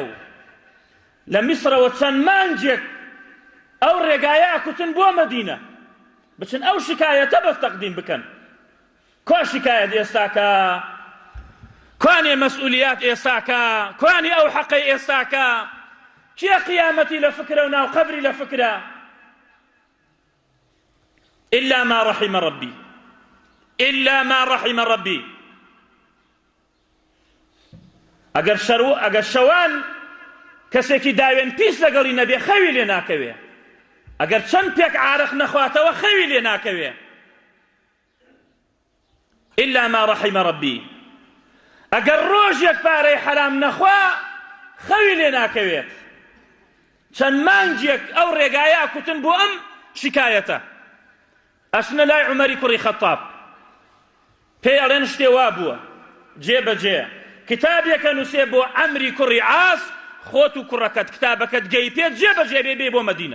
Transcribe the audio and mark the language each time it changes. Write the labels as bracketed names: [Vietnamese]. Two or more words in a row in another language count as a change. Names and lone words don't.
[Central Kurdish] لە میسرەوە چەند مانجێک ئەو ڕێگایە کوتن بۆ مەدینە، بچن ئەو شکایەتە بەس تەقدیم بکەن. کۆ شکایەت ئێستاکە؟ کوانێ مەسئولیات ئێستاکە؟ کوانی ئەو حەقەی ئێستاکە؟ چیە قیامەتی لە فکرە و ناو قەبری لە فکرە؟ [Arabic] إلا ما رحم ربي، إلا ما رحم ربي. [Central Kurdish] ئەگەر شەوان کەسێکی داوێن پیس لەگەڵی نەبێ خەوی لێ ناکەوێ، ئەگەر چەند پێک عارق نەخواتەوە خەوی لێ ناکەوێ. [Arabic] إلا ما رحم ربي. [Central Kurdish] ئەگەر ڕۆژێک پارەی حرام نەخوا خەوی لێ ناکەوێت. چەند مانجێک ئەو ڕێگایە کوتن بۆ ئەم شکایەتە. ئەچنە لای عومەری کوڕی خەتاب، پێی ئەڵێن شتێ وا بووە جێبەجێ، کتابێکە نووسێ بۆ عەمری کوڕی عاس، خۆت و کوڕەکەت کتابەکەت گەی پێت جێبەجێ بێ بۆ مەدینە.